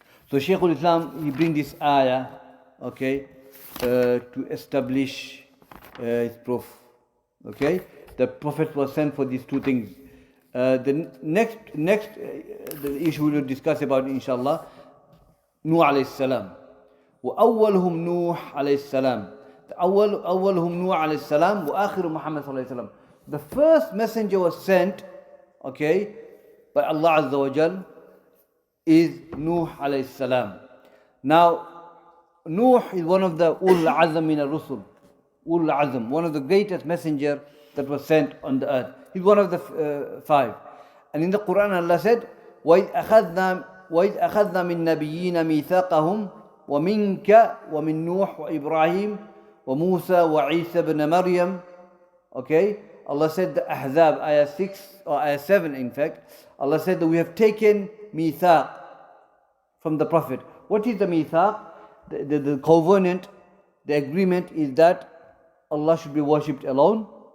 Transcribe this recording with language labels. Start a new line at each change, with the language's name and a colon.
English: So Shaykhul-Islam, he brings this ayah, okay, to establish his proof. Okay, the Prophet was sent for these two things. The next the issue we will discuss about, inshallah, Nuh alayhi salam.
Arabic: وأولهم نوح عليه السلام. أولهم نوح عليه السلام وآخر محمد صلى الله عليه وسلم.
English: The first messenger was sent, okay, by Allah Azza wa Jal is Nuh alayhi salam. Now, Nuh is one of the Ulul Azm min al-Rusul. Ulul Azm, one of the greatest messenger that was sent on the earth. He's one of the five. And in the Quran, Allah said,
Arabic: وَإِذْ أَخَذْنَا مِن نَبِيِّينَ مِيثَاقَهُمْ وَمِنْكَ وَمِن نُوحٍ وَإِبْرَاهِيمَ وَمُوسَى وَعِيسَى بْنَ مَرْيَمَ.
English: Okay, Allah said the Ahzab, ayah 6 or ayah 7 in fact, Allah said that we have taken mithaq from the Prophet. What is the mithaq? The covenant, the agreement is that Allah should be worshipped alone.